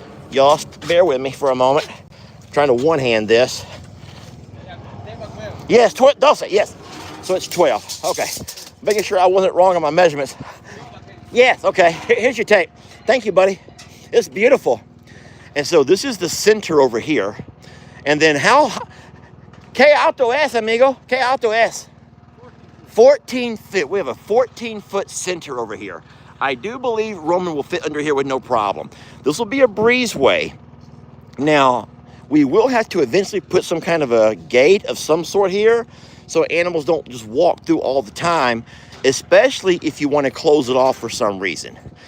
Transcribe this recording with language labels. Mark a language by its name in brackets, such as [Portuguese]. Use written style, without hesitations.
[English] Y'all bear with me for a moment. I'm trying to one-hand this. Yes, 12, yes. So it's 12. Okay. Making sure I wasn't wrong on my measurements. Yes, okay. Here's your tape. Thank you, buddy. It's beautiful. And so this is the center over here. And then [Spanish] ¿Qué alto es, amigo? ¿Qué alto es? [English] 14 feet. We have a 14-foot center over here. I do believe Roman will fit under here with no problem. This will be a breezeway. Now, we will have to eventually put some kind of a gate of some sort here so animals don't just walk through all the time, especially if you want to close it off for some reason.